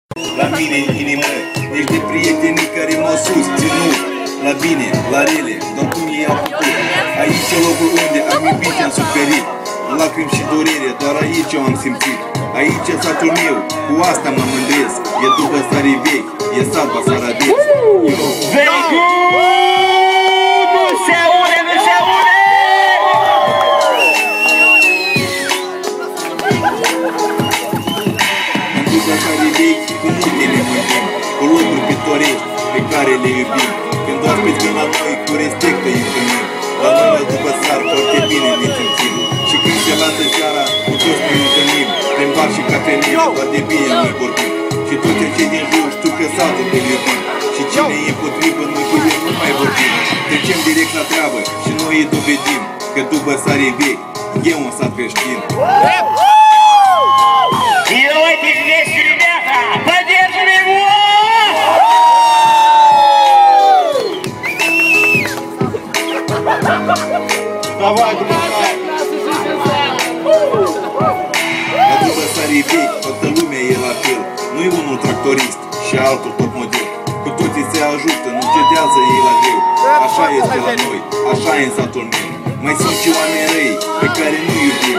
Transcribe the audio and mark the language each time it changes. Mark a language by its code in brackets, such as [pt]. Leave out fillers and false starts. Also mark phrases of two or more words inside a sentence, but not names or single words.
[ro] La mine în inimă ești de prietenii care m-au susținut. La bine, la rele, doar cum ei au făcut. Aici e locul unde am iubit, am suferit. Lacrimi și durere, doar aici eu am simțit. Aici e satul meu, cu asta mă mândresc. E după Sarii Vechi, e sat Basarabeț. [en] Very good! [ro] Nu se aude, nu se aude! În după Sarii Vechi, cu multe ne mântim, cu locuri pitorești pe care le iubim. Când oaspeți vin la noi, cu respect îi întâlnim. La noi la după Sar, foarte bine ne simțim. Și când se lasă seara, cu toți ne întâlnim. Prin bar și cafenele, doar de bine noi vorbim. Și toți cei din jur știu că satul îl iubim. Și cine e împotrivă, noi cu el nu mai vorbim. Trecem direct la treabă și noi îi dovedim că după Sarii Vechi e un sat creștin. [ru] И давайте вместе, ребята, поддержим его! Давай, друзья! [ro] La după Sarii Vechi, toată lumea e la fel. Nu e unul tractorist și altul top model. Cu toții se ajută, nu cedează ei la greu. Așa este la noi, așa e în satul meu. Mai sunt și oameni răi pe care nu iubim.